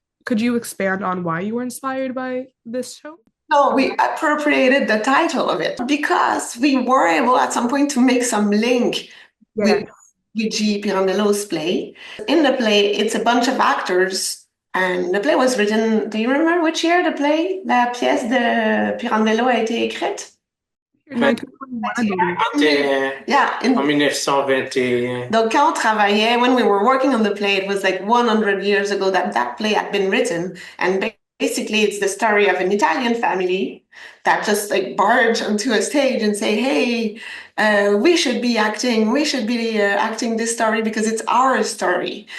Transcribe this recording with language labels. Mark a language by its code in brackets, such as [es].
[en] Could you expand on why you were inspired by this show? No, we appropriated the title of it because we were able at some point to make some link with Luigi Pirandello's play. In the play, it's a bunch of actors, and the play was written. Do you remember which year the play, [fr] la pièce de Pirandello a été écrite? [en] 1921, I believe. Yeah, [fr] En 1921. donc quand on travaillait, [en] when we were working on the play, it was like 100 years ago that play had been written, and basically it's the story of an Italian family that just like barge onto a stage and say, hey, we should be acting this story because it's our story.